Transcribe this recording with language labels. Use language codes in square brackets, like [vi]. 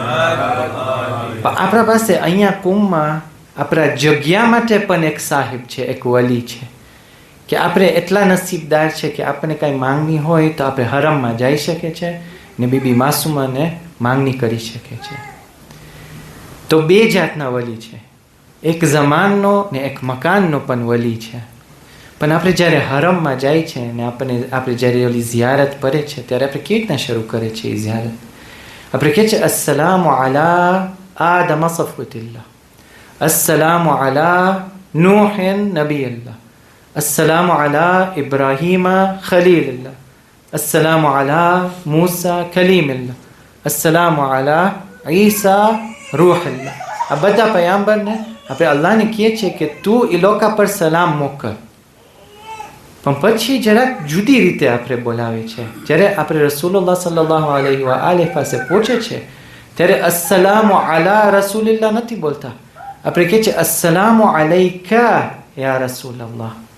[gu] આપણા પાસે અહીંયા કુંભમાં આપણા જગ્યા માટે પણ એક સાહિબ છે, એક વલી છે કે આપણે એટલા નસીબદાર છે કે આપણને કાંઈ માંગણી હોય તો આપણે હરમમાં જઈ શકે છે ને બીબી માસુમાને માંગણી કરી શકે છે. તો 2 જાતના વલી છે, એક ઝમાનનો ને એક મકાનનો પણ વલી છે. પણ આપણે જ્યારે હરમમાં જાય છે ને આપણે જ્યારે ઓલી ઝિયારત પડે છે ત્યારે આપણે કેવી રીતના શરૂ કરે છે એ ઝિયારત? આપણે કહે છે અસ્સલામુ અલા આદમ સફવતિલ્લાહ, અસ્સલામુ અલા નૂહન નબીલ્લાહ, [ar] السلام على إبراهيم خليل الله، السلام على موسى كليم الله، السلام على عيسى روح الله. [gu] આ બધા પયગંબરને આપણે અલ્લાહને કહીએ છીએ કે તું એ લોકો પર સલામ મોકલ. પણ પછી જરાક જુદી રીતે આપણે બોલાવે છે. જ્યારે આપણે રસૂલુલ્લાહ સલ્લલ્લાહુ અલૈહિ વ આલિહ પાસે પહોંચે છે ત્યારે અસ્સલામુ અલા રસૂલિલ્લાહ નથી બોલતા, આપણે કહીએ છીએ અસ્સલામુ અલૈકા યા રસૂલલ્લાહ.